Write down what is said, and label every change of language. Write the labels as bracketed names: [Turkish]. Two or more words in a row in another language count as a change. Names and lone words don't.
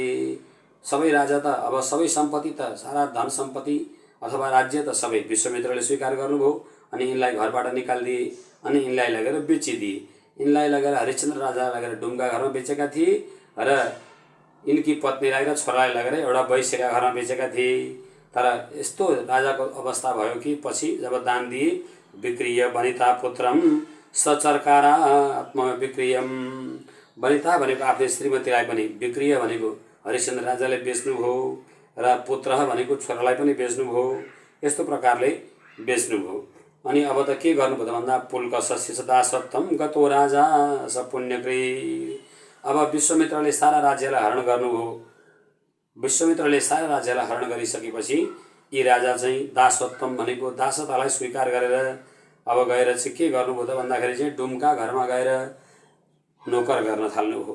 [Nepali] सबै राजा त अब सबै सम्पत्ति त, सारा धन सम्पत्ति अथवा राज्य त सबै विश्वामित्रले स्वीकार गर्नुभयो अनि यिनलाई घरबाट निकालिदिए अनि यिनलाई लगेर बेचिदिए। यिनलाई लगेर हरिश्चन्द्र राजालाई लगेर डुमका घरमा बेचेका थिए र यिनकी पत्नीलाई र छोरालाई लगेर एउटा वैश्यका घरमा बेचेका थिए। तर यस्तो राजाको अवस्था भयो कि पछि जब दान दिए, [Sanskrit] विक्रिय वनिता पुत्रम सचरकारा आत्म विक्रियम, [Nepali] वनिता भनेको आफ्नो श्रीमतीलाई पनि, विक्रिय भनेको हरिश्चन्द्र राजाले बेच्नुभयो र पुत्र भनेको छोरालाई पनि बेच्नुभयो। यस्तो प्रकारले बेच्नुभयो। अनि अब त के गर्नुभयो त भन्दा [Sanskrit] पुल्क सस्य दासत्वम गतो राजा स पुण्यकृ। [Nepali] अब विश्वामित्रले सारा राज्यलाई हरण गर्नुभयो। विश्वामित्रले सारा राज्यलाई हरण गरिसकेपछि यी राजा चाहिँ दासत्वम भनेको दासतालाई स्वीकार गरेर अब गएर चाहिँ के गर्नुभयो त भन्दाखेरि चाहिँ डुमका घरमा गएर नोकर गर्न थाल्नुभयो।